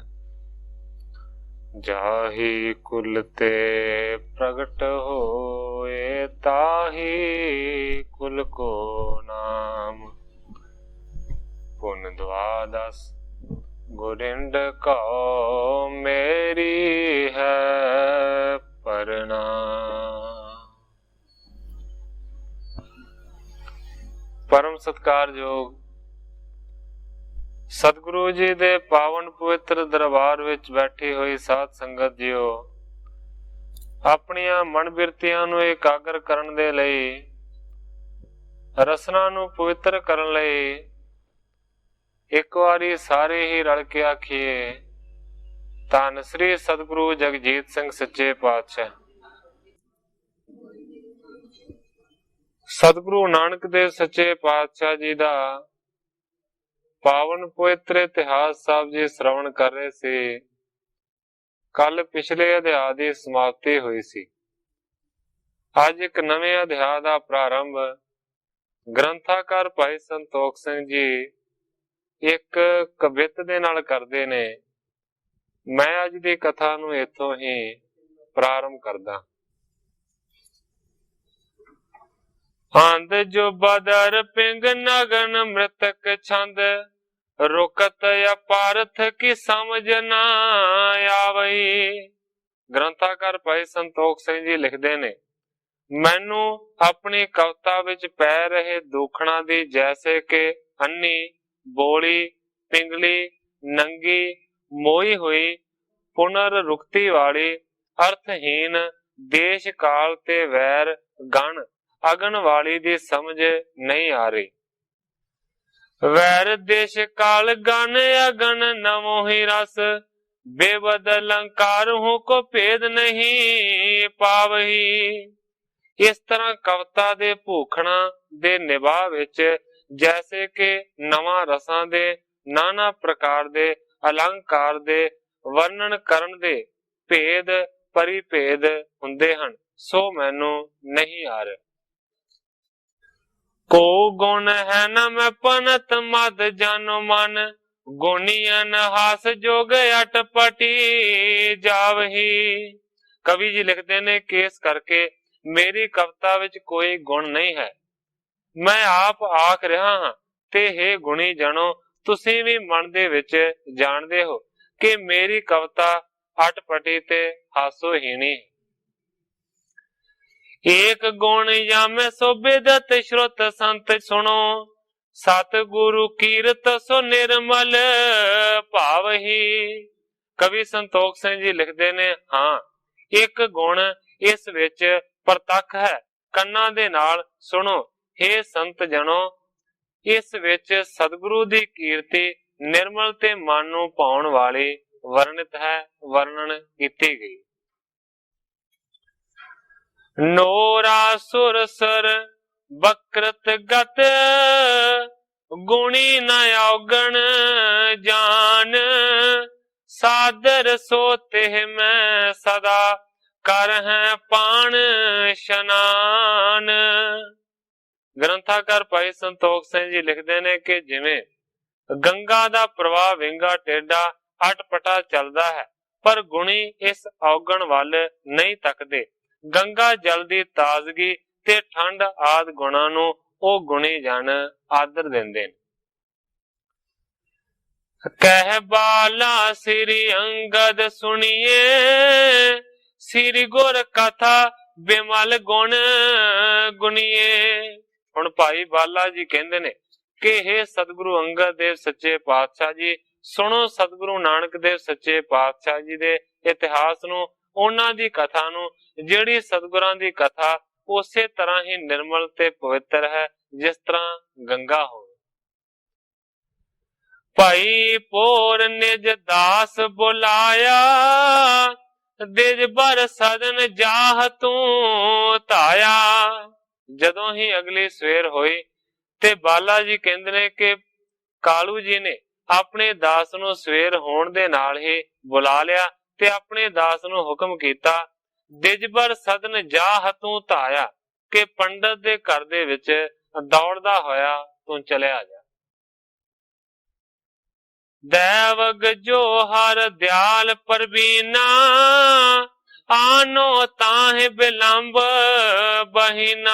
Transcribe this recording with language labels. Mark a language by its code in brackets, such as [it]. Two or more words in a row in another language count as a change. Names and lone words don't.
[bra] जाहि कुल ते प्रगट होए, ताहि कुल को नाम। पुन द्वादश गुरिंड कहो, मेरी है प्रणाम। [pa] ਪਰਮ ਸਤਿਕਾਰਯੋਗ ਸਤਿਗੁਰੂ ਜੀ ਦੇ ਪਾਵਨ ਪਵਿੱਤਰ ਦਰਬਾਰ ਵਿੱਚ ਬੈਠੀ ਹੋਈ ਸਾਧ ਸੰਗਤ ਜੀਓ, ਆਪਣੀਆਂ ਮਨ ਬਿਰਤੀਆਂ ਨੂੰ ਇਕਾਗਰ ਕਰਨ ਦੇ ਲਈ, ਰਸਨਾ ਨੂੰ ਪਵਿੱਤਰ ਕਰਨ ਲਈ ਇੱਕ ਵਾਰੀ ਸਾਰੇ ਹੀ ਰਲ ਕੇ ਆਖੀਏ, ਧੰਨ ਸ੍ਰੀ ਸਤਿਗੁਰੂ ਜਗਜੀਤ ਸਿੰਘ ਸੱਚੇ ਪਾਤਸ਼ਾਹ। ਸਤਿਗੁਰੂ ਨਾਨਕ ਦੇਵ ਸੱਚੇ ਪਾਤਸ਼ਾਹ ਜੀ ਦਾ ਪਾਵਨ ਪਵਿੱਤਰ ਇਤਿਹਾਸ ਸਾਹਿਬ ਜੀ ਸਰਵਣ ਕਰ ਰਹੇ ਸੀ। ਕੱਲ੍ਹ ਪਿਛਲੇ ਅਧਿਆਇ ਕੀ ਸਮਾਪਤੀ ਹੋਈ ਸੀ। ਅੱਜ ਇੱਕ ਨਵੇਂ ਅਧਿਆਇ ਕਾ ਪ੍ਰਾਰੰਭ ਗ੍ਰੰਥਕਾਰ ਭਾਈ ਸੰਤੋਖ ਸਿੰਘ ਜੀ ਇੱਕ ਕਬਿੱਤ ਦੇ ਨਾਲ ਕਰਦੇ ਨੇ। ਮੈਂ ਅੱਜ ਦੀ ਕਥਾ ਨੂੰ ਇੱਥੋਂ ਹੀ ਪ੍ਰਾਰੰਭ ਕਰਦਾ। [bra] आंद जो बदर पिंग नगन मृतक छंद, रुकत अपारथ की समझ ना आवई। [pa] ਗ੍ਰੰਥਕਾਰ ਭਾਈ ਸੰਤੋਖ ਸਿੰਘ ਜੀ ਲਿਖਦੇ ਨੇ, ਮੈਨੂੰ ਆਪਣੀ ਕਵਿਤਾ ਵਿੱਚ ਪੈ ਰਹੇ ਦੂਖਣਾਂ ਦੀ ਜੈਸੇ ਕਿ ਅੰਨ੍ਹੀ, ਬੋਲੀ, ਪਿੰਗਲੀ, ਨੰਗੀ, ਮੋਈ ਹੋਈ, ਪੁਨਰੁਕਤੀ ਵਾਲੀ, ਅਰਥਹੀਣ, ਦੇਸ਼ ਕਾਲ ਤੇ ਵੈਰ ਗਣ ਅਗਣ ਵਾਲੀ ਦੀ ਸਮਝ ਨਹੀਂ ਆ ਰਹੀ। [bra] वैर देश काल गण अगन नमो ही रस, बेबद अलंकार हूं को भेद नहीं पावही। [pa] ਇਸ ਤਰ੍ਹਾਂ ਕਵਿਤਾ ਦੇ ਭੂਖਣਾਂ ਦੇ ਨਿਭਾਅ ਵਿੱਚ ਜੈਸੇ ਕਿ ਨਵਾਂ ਰਸਾਂ ਦੇ ਨਾਨਾ ਪ੍ਰਕਾਰ ਦੇ ਅਲੰਕਾਰ ਦੇ ਵਰਣਨ ਕਰਨ ਦੇ ਭੇਦ ਪਰਿਭੇਦ ਹੁੰਦੇ ਹਨ, ਸੋ ਮੈਨੂੰ ਨਹੀਂ ਆ ਰਿਹਾ। [bra] को गुण है न मैं पनत मद जानो मन, गुणियन हास जोग अटपटी जावही। [pa] ਕਵੀ ਜੀ ਲਿਖਦੇ ਨੇ ਕਿ ਇਸ ਕਰਕੇ ਮੇਰੀ ਕਵਿਤਾ ਵਿੱਚ ਕੋਈ ਗੁਣ ਨਹੀਂ ਹੈ। ਮੈਂ ਆਪ ਆਖ ਰਿਹਾ ਹਾਂ ਤੇ ਹੇ ਗੁਣੀ ਜਨੋ, ਤੁਸੀਂ ਵੀ ਮਨ ਦੇ ਵਿੱਚ ਜਾਣਦੇ ਹੋ ਕਿ ਮੇਰੀ ਕਵਿਤਾ ਅਟਪਟੀ ਤੇ ਹਾਸੋਹੀਣੀ। [bra] एक गुण यामे सो बेदत श्रुत संत सुनो, सतगुरु कीरत सो निर्मल भावही। [pa] ਕਵੀ ਸੰਤੋਖ ਸਿੰਘ ਜੀ ਲਿਖਦੇ ਨੇ, ਹਾਂ ਇੱਕ ਗੁਣ ਇਸ ਵਿੱਚ ਪ੍ਰਤੱਖ ਹੈ, ਕੰਨਾਂ ਦੇ ਨਾਲ ਸੁਣੋ ਹੇ ਸੰਤ ਜਨੋ। ਇਸ ਵਿੱਚ ਸਤਿਗੁਰੂ ਦੀ ਕੀਰਤੀ ਨਿਰਮਲ ਤੇ ਮਨ ਨੂੰ ਭਾਉਣ ਵਾਲੀ ਵਰਣਿਤ ਹੈ, ਵਰਣਨ ਕੀਤੀ ਗਈ। [bra] नोरा सुर सर बकृत गत, गुणी न अवगण जान, सादर सोते मैं सदा कर है पान शनान। [pa] ਗ੍ਰੰਥਕਾਰ ਭਾਈ ਸੰਤੋਖ ਸਿੰਘ ਜੀ ਲਿਖਦੇ ਨੇ ਕਿ ਜਿਵੇਂ ਗੰਗਾ ਦਾ ਪ੍ਰਵਾਹ ਵਿੰਗਾ ਟੇਢਾ ਅਟਪਟਾ ਚੱਲਦਾ ਹੈ, ਪਰ ਗੁਣੀ ਇਸ ਅਵਗੁਣ ਵੱਲ ਨਹੀਂ ਤੱਕਦੇ। ਗੰਗਾ ਜਲ ਦੀ ਤਾਜ਼ਗੀ ਤੇ ਠੰਢ ਆਦਿ ਗੁਣਾਂ ਨੂੰ ਉਹ ਗੁਣੀ ਜਨ ਆਦਰ ਦਿੰਦੇ ਨੇ। [bra] कह बाला श्री अंगद सुनिए, श्री गुर कथा बिमल गुण गुनिए। [pa] ਹੁਣ ਭਾਈ ਬਾਲਾ ਜੀ ਕਹਿੰਦੇ ਨੇ ਕਿ ਹੇ ਸਤਿਗੁਰੂ ਅੰਗਦ ਦੇਵ ਸੱਚੇ ਪਾਤਸ਼ਾਹ ਜੀ, ਸੁਣੋ ਸਤਿਗੁਰੂ ਨਾਨਕ ਦੇਵ ਸੱਚੇ ਪਾਤਸ਼ਾਹ ਜੀ ਦੇ ਇਤਿਹਾਸ ਨੂੰ, ਉਨ੍ਹਾਂ ਦੀ ਕਥਾ ਨੂੰ, ਜਿਹੜੀ ਸਤਿਗੁਰਾਂ ਦੀ ਕਥਾ ਉਸੇ ਤਰ੍ਹਾਂ ਹੀ ਨਿਰਮਲ ਤੇ ਪਵਿੱਤਰ ਹੈ ਜਿਸ ਤਰ੍ਹਾਂ ਗੰਗਾ ਹੋ। [bra] भाई पोर निज दास बुलाया, दिज बर सदन जाह तू धाया। [pa] ਜਦੋਂ ਹੀ ਅਗਲੀ ਸਵੇਰ ਹੋਈ ਤੇ ਬਾਲਾ ਜੀ ਕਹਿੰਦੇ ਨੇ ਕਿ ਕਾਲੂ ਜੀ ਨੇ ਆਪਣੇ ਦਾਸ ਨੂੰ ਸਵੇਰ ਹੋਣ ਦੇ ਨਾਲ ਹੀ ਬੁਲਾ ਲਿਆ ਤੇ ਆਪਣੇ ਦਾਸ ਨੂੰ ਹੁਕਮ ਕੀਤਾ, [bra] दिजबर सदन जा हतू धाइआ, [pa] ਕਿ ਪੰਡਤ ਦੇ ਘਰ ਦੇ ਵਿੱਚ ਦੌੜਦਾ ਹੋਇਆ ਤੂੰ ਚਲਿਆ ਜਾ। [bra] देवग जो हर दिआल प्रवीना, आनो ताहि बिलंब बहीना।